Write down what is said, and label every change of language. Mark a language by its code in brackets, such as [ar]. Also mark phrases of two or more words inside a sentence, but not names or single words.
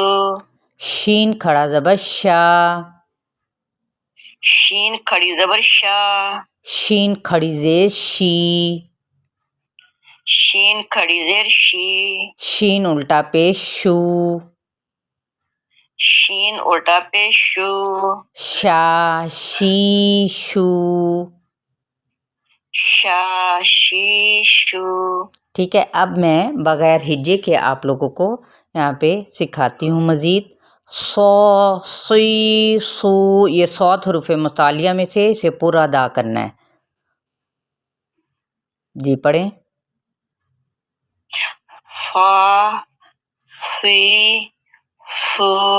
[ur] شین کھڑا زبر شا شین کھڑی زبر شا شین کھڑی زیر شی شین کھڑی زیر شی شین الٹا پیش شو شین الٹا پیش شو شا شی شو. شا شی شو ٹھیک ہے, اب میں بغیر ہجے کے آپ لوگوں کو یہاں پہ سکھاتی ہوں مزید. سو سی سو, یہ صوت حروف متعالیہ میں سے اسے پورا ادا کرنا ہے. جی پڑھیں. فا سی سو